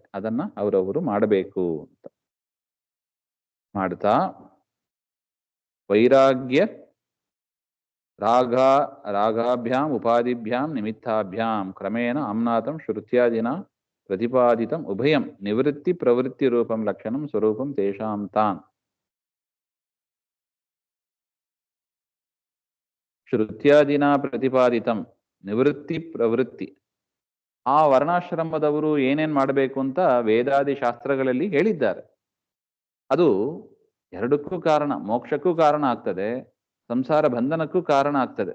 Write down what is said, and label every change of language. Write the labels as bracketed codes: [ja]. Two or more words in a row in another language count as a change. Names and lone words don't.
[kn] ಅದನ್ನ ಅವರವರು ಮಾಡಬೇಕು ಅಂತ ಮಾಡ್ತಾ, [sa] ವೈರಾಗ್ಯ ರಾಗಾಭ್ಯಾಂ ಉಪಾದಿಭ್ಯಾಂ ನಿಮಿತ್ತಾಭ್ಯಾಂ ಕ್ರಮೇಣ ಅಮ್ನಾಥಂ ಶ್ರುತ್ಯಾದಿನ ಪ್ರತಿಪಾದಿತಂ ಉಭಯಂ ನಿವೃತ್ತಿ ಪ್ರವೃತ್ತಿ ರೂಪಂ ಲಕ್ಷಣಂ ಸ್ವರೂಪಂ ತೇಷಾಂ ತಾನ್. ಶ್ರುತ್ಯಾದಿನ ಪ್ರತಿಪಾದಿತಂ ನಿವೃತ್ತಿ ಪ್ರವೃತ್ತಿ, [kn] ಆ ವರ್ಣಾಶ್ರಮದವರು ಏನೇನ್ ಮಾಡಬೇಕು ಅಂತ ವೇದಾದಿ ಶಾಸ್ತ್ರಗಳಲ್ಲಿ ಹೇಳಿದ್ದಾರೆ. ಅದು ಎರಡಕ್ಕೂ ಕಾರಣ, ಮೋಕ್ಷಕ್ಕೂ ಕಾರಣ ಆಗ್ತದೆ, ಸಂಸಾರ ಬಂಧನಕ್ಕೂ ಕಾರಣ ಆಗ್ತದೆ.